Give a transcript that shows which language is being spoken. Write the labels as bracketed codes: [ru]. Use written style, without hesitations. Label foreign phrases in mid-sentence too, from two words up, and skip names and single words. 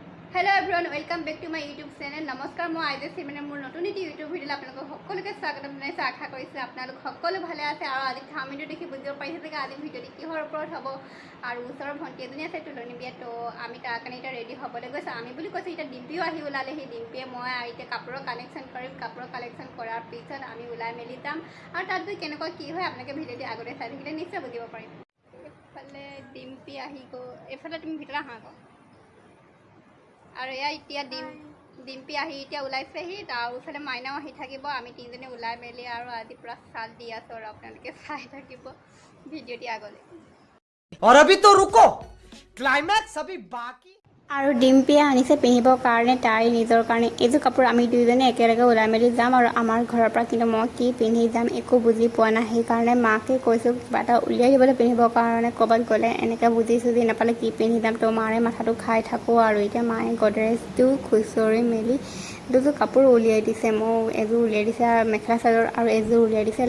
[en] Hello everyone, welcome back to my YouTube channel. [as] নমস্কাৰ মই আইজে সিমানে মোৰ নতুন এটি YouTube ভিডিঅ' আপোনালোকক সকলোকে স্বাগতম জনাইছো আশা কৰিছো আপোনালোক সকলো ভালে আছে আৰু আজি থাম্বনেইলটো দেখি বুজিব পাৰিছে যে আজি ভিডিঅ'টি কিহৰ ওপৰত হ'ব আৰু ওচৰৰ ভণ্টি এজনী আছে তুলনি বিয়া তো আমি তাৰ কাৰণে এটা ৰেডি হ'বলৈ গৈছো আমি বুলি কৈছো এটা ডিম্পিও আহি ওলালে সেই ডিম্পিয়ে মই এতিয়া কাপোৰৰ কালেকশ্যন কৰিম কাপোৰৰ কালেকশ্যন কৰাৰ পিছত আমি ওলাই মেলি যাম আৰু তাত গৈ কেনেকুৱা কি হয় আপোনালোকে ভিডিঅ'টি আগতে চাই থাকিলে নিশ্চয় বুজিব পাৰিম এফালে ডিম্পি আহি গ'ল এফালে তুমি ভিতৰত আহা আকৌ আৰু এয়া এতিয়া ডিম্পি আহি এতিয়া ওলাইছেহি তাৰ ওচৰতে মাইনাও আহি থাকিব আমি তিনিজনী ওলাই মেলি আৰু আজি পুৰা চাল দি আছোঁ আৰু আপোনালোকে চাই থাকিব ভিডিঅ'টি আগলৈ [hi] और अभी तो रुको क्लाइमैक्स अभी बाकी [as] আৰু ডিম্পিয়ে আনিছে পিন্ধিবৰ কাৰণে তাই নিজৰ কাৰণে এইযোৰ কাপোৰ আমি দুইজনে একেলগে ওলাই মেলি যাম আৰু আমাৰ ঘৰৰ পৰা কিন্তু মই কি পিন্ধি যাম একো বুজি পোৱা নাই সেইকাৰণে মাকে কৈছোঁ কিবা এটা উলিয়াই দিবলৈ পিন্ধিবৰ কাৰণে ক'ৰবাত গ'লে এনেকৈ বুজি চুজি নাপালে কি পিন্ধি যাম তো মাৰে মাথাটো খাই থাকোঁ আৰু এতিয়া মায়ে গডৰেজটো খুচৰি মেলি দুযোৰ কাপোৰ উলিয়াই দিছে মোক এযোৰ উলিয়াই দিছে মেখেলা চাদৰ আৰু এযোৰ উলিয়াই দিছে